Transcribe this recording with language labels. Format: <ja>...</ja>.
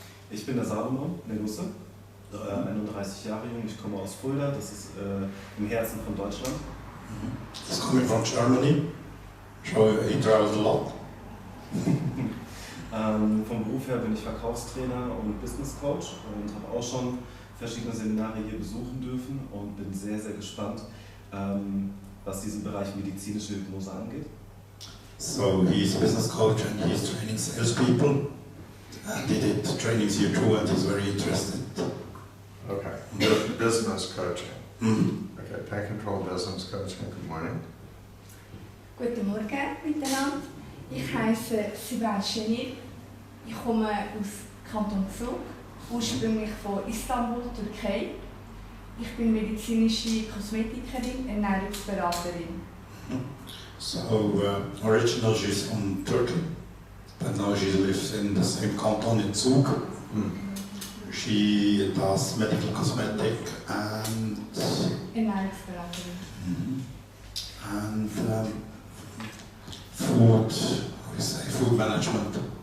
<de>Ich bin der Salomon Negusse, 31 Jahre jung, ich komme aus Fulda, das ist im Herzen von Deutschland.</de> <en>He's coming from Germany, so he travels a lot.</en> <de>Vom Beruf her bin ich Verkaufstrainer und Business Coach und habe auch schon verschiedene Seminare hier besuchen dürfen und bin sehr, sehr gespannt, was diesen Bereich medizinische Hypnose angeht.</de> <en>So he's a business coach and he's training salespeople. And he did trainings here too and he's very interested. Okay. Business coaching. Okay, pain control business coaching. Good morning.</en> <de>Guten Morgen miteinander. Ich heiße Sibel Şenil. Ich komme aus Kanton Zug, ursprünglich von Istanbul, Türkei. Ich bin medizinische Kosmetikerin, Ernährungsberaterin.</de> <en>So originally she's from Turkey, but now she lives in the same canton in Zug. She does medical cosmetic and</en> <de>Ernährungsberaterin.</de> <en>And food, how we say, food management.</en>